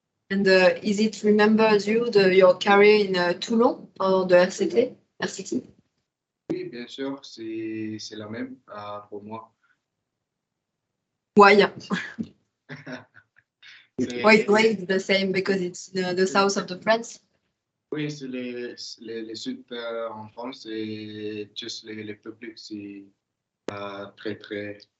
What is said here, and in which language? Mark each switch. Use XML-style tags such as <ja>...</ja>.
<en>And is it remembers you your career in Toulon or the RCT?</en> <fr>Oui, bien sûr, c'est la même pour moi.</fr> <en>Why? Why is the same? Because it's the south of the France?</en> <fr>Oui, c'est les sud en France et juste les publics, c'est très, très...</fr>